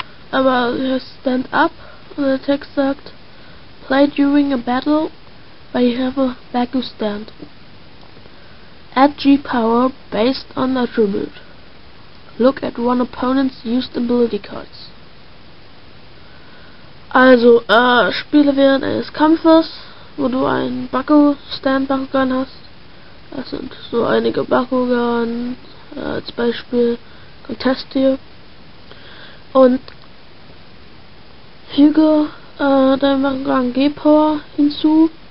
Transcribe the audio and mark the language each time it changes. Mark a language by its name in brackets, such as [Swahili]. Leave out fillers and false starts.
[German] Aber hier ist Stand Up und der Text sagt: [English] Play during a battle where you have a Baku stand. Add G-Power based on attribute. Look at one opponent's used ability cards. [German] Also, spiele während eines Kampfes, wo du einen Bakugan hast. Das sind so einige Bakugan, als Beispiel Contest hier. Und füge deinem Bakugan G-Power hinzu.